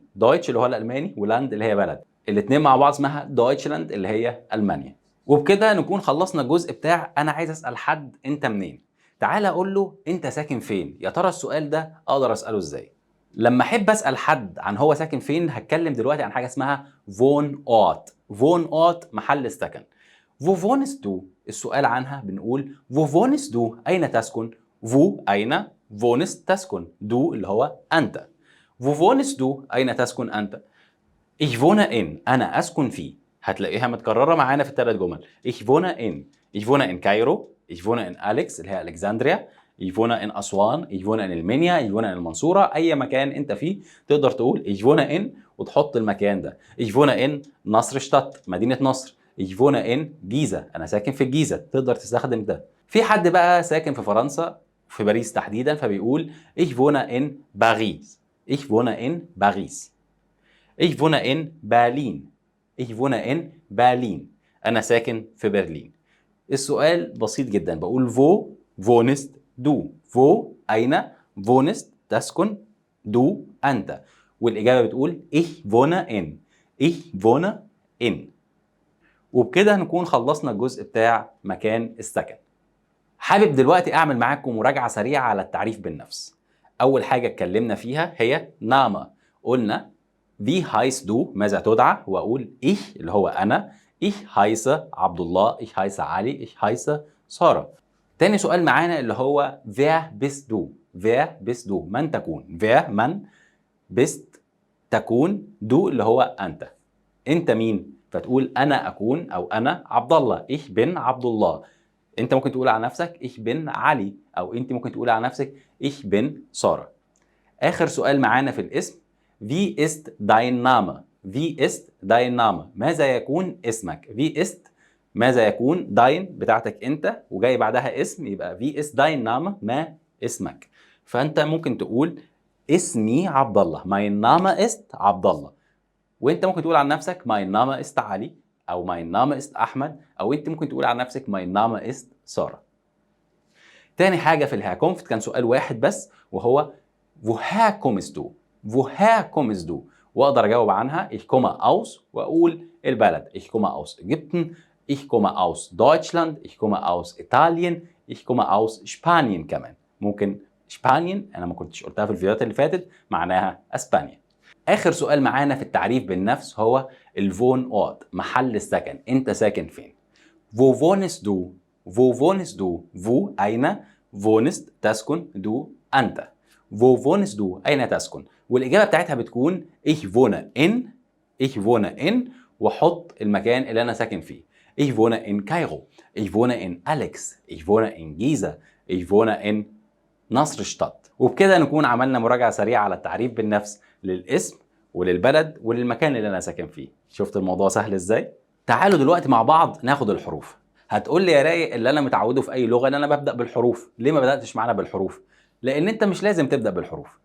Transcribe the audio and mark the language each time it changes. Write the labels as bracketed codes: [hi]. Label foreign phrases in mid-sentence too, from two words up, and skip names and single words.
[ar] دويتش اللي هو الالماني ولاند اللي هي بلد. الاثنين مع بعض اسمها دويتشلاند اللي هي المانيا. وبكده نكون خلصنا الجزء بتاع انا عايز اسال حد انت منين. تعال اقول له انت ساكن فين. يا ترى السؤال ده اقدر اساله ازاي؟ لما احب اسال حد عن هو ساكن فين هتكلم دلوقتي عن حاجه اسمها فون اوت. فون اوت محل السكن. [de] Wo wohnst du؟ [ar] السؤال عنها بنقول [de] Wo wohnst du؟ [ar] أين تسكن؟ Wo أين wohnst تسكن. Du اللي هو أنت. [de] Wo wohnst du؟ [ar] أين تسكن أنت؟ [de] Ich wohne in [ar] أنا أسكن في. هتلاقيها متكررة معانا في الثلاث جمل. [de] Ich wohne in. Ich wohne in كايرو. Ich wohne in أليكس [ar] اللي هي ألكسندريا. [de] Ich wohne in أسوان. Ich wohne in المنيا. Ich wohne in المنصورة. [ar] أي مكان أنت فيه تقدر تقول [de] Ich wohne in [ar] وتحط المكان ده. [de] Ich wohne in نصر شتات مدينة نصر. Ich wohne in جيزة [ar] أنا ساكن في الجيزة. تقدر تستخدم ده. في حد بقى ساكن في فرنسا في باريس تحديدا فبيقول [de] Ich wohne in Paris. Ich wohne in Paris. Ich wohne in Berlin. Ich wohne in Berlin. [ar] أنا ساكن في برلين. السؤال بسيط جدا بقول [de] wo wohnst du. [ar] wo أين wohnst تسكن du أنت. والإجابة بتقول [de] ich wohne in. ich wohne in. [ar] وبكده نكون خلصنا الجزء بتاع مكان السكن. حابب دلوقتي أعمل معاكم مراجعة سريعة على التعريف بالنفس. أول حاجة اتكلمنا فيها هي نامة. قلنا [de] Wie heißt du؟ [ar] ماذا تدعى؟ وأقول ich اللي هو أنا. [de] Ich heiße عبد الله. Ich heiße علي. Ich heiße سارة. [ar] تاني سؤال معانا اللي هو [de] Wer bist du؟ Wer bist du؟ [ar] من تكون؟ Wer من bist تكون du اللي هو أنت. أنت مين؟ فتقول أنا أكون أو أنا عبد الله. [de] Ich bin [ar] عبد الله. أنت ممكن تقول على نفسك [de] Ich bin [ar] علي أو أنت ممكن تقول على نفسك [de] Ich bin [ar] سارة. آخر سؤال معانا في الاسم [de] Wie ist dein Name؟ Wie ist dein Name؟ [ar] ماذا يكون اسمك؟ [de] Wie ist [ar] ماذا يكون dein بتاعتك أنت وجاي بعدها اسم يبقى [de] Wie ist dein Name؟ [ar] ما اسمك. فأنت ممكن تقول اسمي عبد الله. [de] Mein Name ist [ar] عبد الله. وأنت ممكن تقول عن نفسك [de] Mein Name ist [ar] علي أو [de] Mein Name ist [ar] أحمد أو أنت ممكن تقول عن نفسك [de] Mein Name ist [ar] سارة. تاني حاجة في الهاكونفت كان سؤال واحد بس وهو [de] Woher kommst du؟ Woher kommst du؟ [ar] واقدر اجاوب عنها [de] ich komme aus [ar] واقول البلد. [de] Ich komme aus Ägypten. Ich komme aus Deutschland. Ich komme aus Italien. Ich komme aus Spanien كمان. [ar] ممكن اسبانيا انا ما كنتش قلتها في الفيديوهات اللي فاتت معناها اسبانيا. اخر سؤال معانا في التعريف بالنفس هو الفون اوت محل السكن. انت ساكن فين؟ [de] Wo wohnst du؟ Wo wohnst du؟ [ar] Wo أين wohnst تسكن du أنت. [de] Wo wohnst du [ar] أين تسكن؟ والإجابة بتاعتها بتكون [de] ich wohne in. ich wohne in [ar] وحط المكان اللي أنا ساكن فيه. [de] Ich wohne in Kairo. Ich wohne in Alex. Ich wohne in Giza. Ich wohne in نصر شتات. [ar] وبكده نكون عملنا مراجعة سريعة على التعريف بالنفس للاسم وللبلد وللمكان اللي أنا ساكن فيه. شفت الموضوع سهل إزاي؟ تعالوا دلوقتي مع بعض ناخد الحروف. هتقول لي يا رايق اللي أنا متعوده في أي لغة إن أنا ببدأ بالحروف. ليه ما بدأتش معانا بالحروف؟ لأن أنت مش لازم تبدأ بالحروف.